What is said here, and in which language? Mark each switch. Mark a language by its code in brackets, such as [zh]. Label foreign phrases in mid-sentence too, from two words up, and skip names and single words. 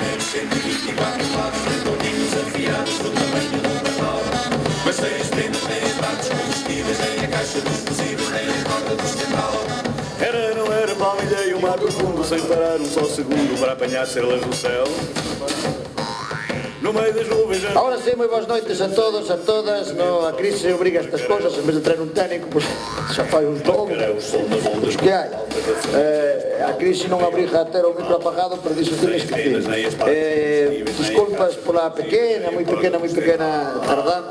[pt] Era, não era mal ideia o mar profundo, sem parar um só segundo para apanhar estrelas do céu. No meio das nuvens. [es] Ahora sí, [gl] moi boas noites a todos, a todas. No, a crise obriga a estas cosas. [es] En vez de traer un técnico, pues, [gl] xa fai uns dous. Os que hai. A crise non obriga a ter o micro apagado, pero diso [es] tienes que [gl] ter. Disculpas pola pequena, moi pequena tardanza.